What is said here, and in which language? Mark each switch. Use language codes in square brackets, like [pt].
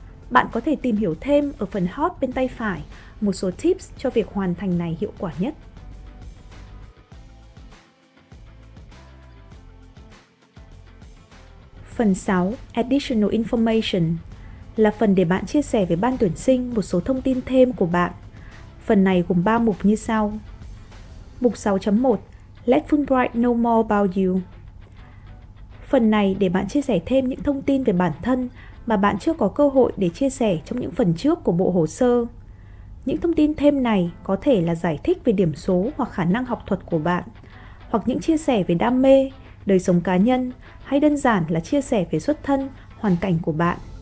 [vi] Bạn có thể tìm hiểu thêm ở phần hot bên tay phải một số tips cho việc hoàn thành này hiệu quả nhất. Phần 6. Additional Information là phần để bạn chia sẻ với ban tuyển sinh một số thông tin thêm của bạn. Phần này gồm 3 mục như sau. [en] Mục 6.1 Let Fulbright know more about you. [vi] Phần này để bạn chia sẻ thêm những thông tin về bản thân mà bạn chưa có cơ hội để chia sẻ trong những phần trước của bộ hồ sơ. Những thông tin thêm này có thể là giải thích về điểm số hoặc khả năng học thuật của bạn, hoặc những chia sẻ về đam mê, đời sống cá nhân, hay đơn giản là chia sẻ về xuất thân, hoàn cảnh của bạn.